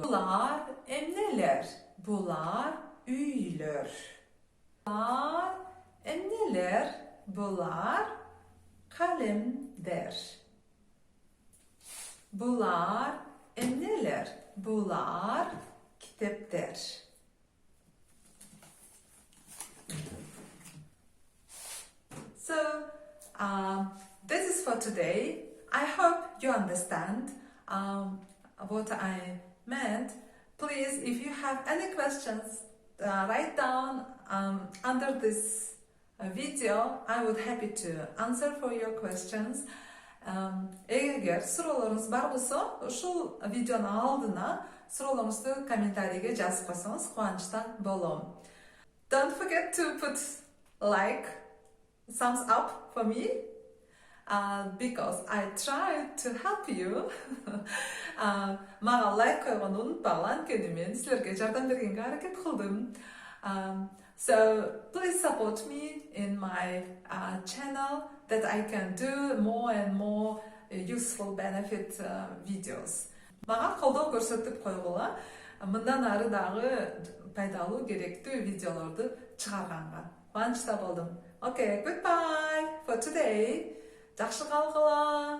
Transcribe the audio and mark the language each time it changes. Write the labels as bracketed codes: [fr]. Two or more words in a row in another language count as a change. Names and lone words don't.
[tr] Bunlar neler? Bunlar üylör. Bunlar neler? Bunlar kalemler. Bunlar neler? Bunlar kitaplar. [en] So, this is for today. I hope you understand what I meant. Please, if you have any questions, write down under this video. I would happy to answer for your questions. [ky] Эгер суроолоруңуз бар болсо, ушул видеонун алдына суроолоруңузду комментарийге жазып койсоңуз кубанычтан болом. [en] Don't forget to put like, thumbs up for me, because I try to help you. [ky] Мага лайк койгонду унутпагыла, анткени мен силерге жардам бергенге аракет кылдым. [en] So please support me in my channel that I can do more and more useful benefit videos. [ky] Мага колдоо көрсөтүп койгула, мындан ары дагы пайдалуу керектүү видеолорду чыгарганга. Кубанычта болдум. [en] Okay, goodbye for today. [ky] Жакшы калгыла.